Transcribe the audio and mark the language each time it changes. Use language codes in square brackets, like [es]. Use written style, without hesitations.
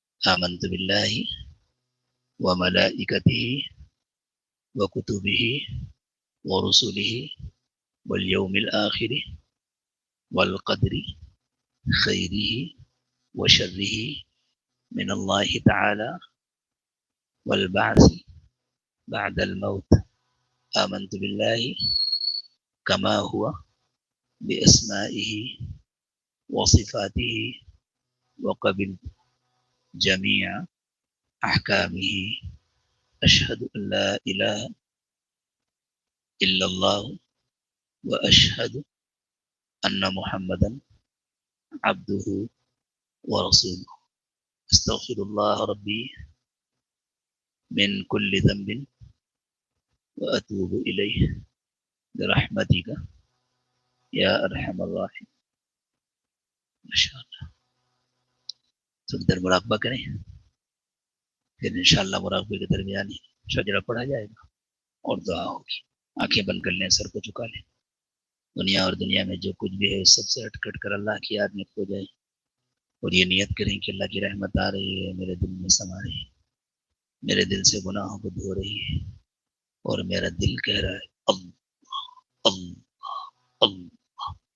[ar] آمنت باللہ وملائکتہ وکتبہ ورسلہ والیوم الآخر والقدر خیرہ وشرہ من اللہ تعالی والبعث بعد الموت. آمنت باللہ کما ہوا بأسمائہ وصفاتہ وقبل جميع أحكامه. أشهد أن لا إله إلا الله وأشهد أن محمدا عبده ورسوله. أستغفر الله ربي من كل ذنب وأتوب إليه برحمتك يا أرحم الراحمين. ما شاء الله. [ur] تو ادھر مراقبہ کریں، پھر انشاءاللہ مراقبے کے درمیان ہی شجرہ پڑھا جائے گا اور دعا ہوگی. آنکھیں بند کر لیں، سر کو جھکا لیں. دنیا اور دنیا میں جو کچھ بھی ہے سب سے ہٹ کٹ کر اللہ کی یاد میں کھو جائے اور یہ نیت کریں کہ اللہ کی رحمت آ رہی ہے، میرے دل میں سما رہی ہے، میرے دل سے گناہوں کو دھو رہی ہے، اور میرا دل کہہ رہا ہے اللہ اللہ اللہ.